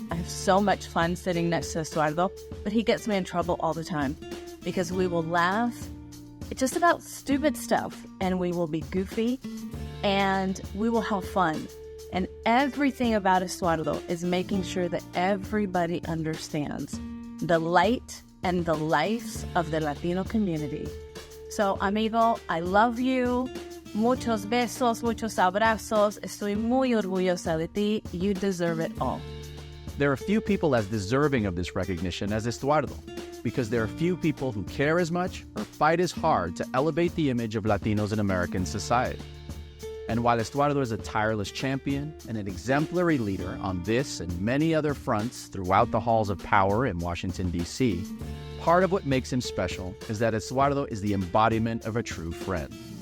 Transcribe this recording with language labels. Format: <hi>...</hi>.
<en>I have so much fun sitting next to Estuardo, but he gets me in trouble all the time because we will laugh just about stupid stuff, and we will be goofy, and we will have fun. And everything about Estuardo is making sure that everybody understands the light and the life of the Latino community. So, amigo, I love you.</en> <es>Muchos besos, muchos abrazos. Estoy muy orgullosa de ti.</es> <en>You deserve it all. There are few people as deserving of this recognition as Estuardo, because there are few people who care as much or fight as hard to elevate the image of Latinos in American society. And while Estuardo is a tireless champion and an exemplary leader on this and many other fronts throughout the halls of power in Washington, D.C., part of what makes him special is that Estuardo is the embodiment of a true friend.</en>